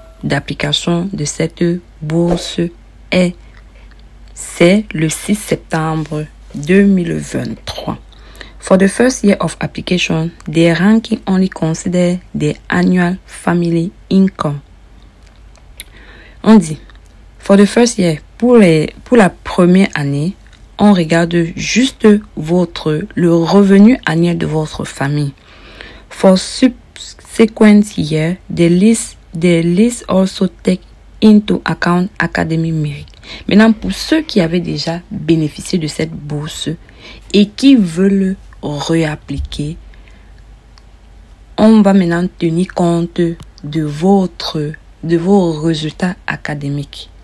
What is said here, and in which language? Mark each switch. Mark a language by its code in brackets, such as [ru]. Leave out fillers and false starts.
[fr] d'application de cette bourse c'est le 6 septembre 2023. [en] For the first year of application, the ranking only consider the annual family income. [fr] On dit, [en] for the first year, [fr] pour la première année, on regarde juste le revenu annuel de votre famille. [en] For subsequent year, the list also take into account academic merit. [fr] Maintenant, pour ceux qui avaient déjà bénéficié de cette bourse et qui veulent réappliquer, on va maintenant tenir compte de vos résultats académiques.